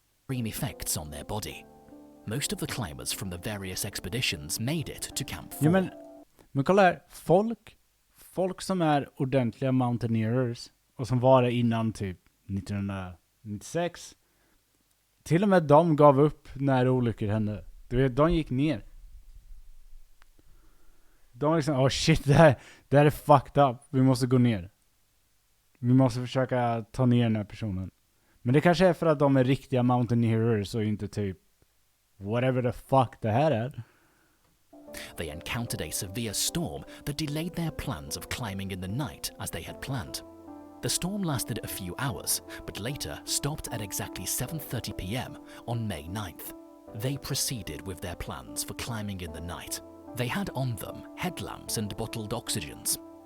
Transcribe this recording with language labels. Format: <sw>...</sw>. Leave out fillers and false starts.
<en>Extreme effects on their body. Most of the climbers from the various expeditions made it to Camp 4.</en> <sv>Ja, men kolla här. Folk som är ordentliga mountaineers och som var det innan typ 1996. Till och med de gav upp när olyckor hände. Du vet, de gick ner. De liksom, shit, det här är</sv> <en>fucked up.</en> <sv>Vi måste gå ner. Vi måste försöka ta ner den här personen. Men det kanske är för att de är riktiga mountaineers och inte typ</sv> <en>whatever the fuck</en> <sv>det här är.</sv> <en>They encountered a severe storm that delayed their plans of climbing in the night as they had planned. The storm lasted a few hours, but later stopped at exactly 7:30 p.m. on May 9th. They proceeded with their plans for climbing in the night. They had on them headlamps and bottled oxygens.</en>